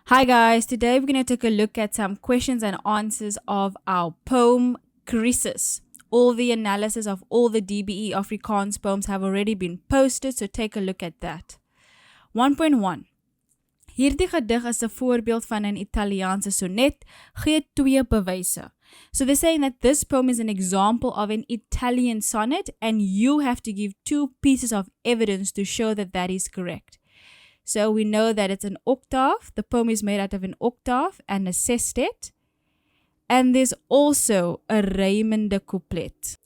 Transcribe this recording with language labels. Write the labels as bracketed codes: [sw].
[en] Hi guys, today we're going to take a look at some questions and answers of our poem Krisis. All the analysis of all the DBE Afrikaans poems have already been posted, so take a look at that. 1.1. [af] Hierdie gedig is 'n voorbeeld van 'n Italiaanse sonnet, gee 2 bewyse. [en] So they're saying that this poem is an example of an Italian sonnet and you have to give 2 pieces of evidence to show that that is correct. So we know that it's an octave. The poem is made out of an octave and a sestet. And there's also a rymende couplet.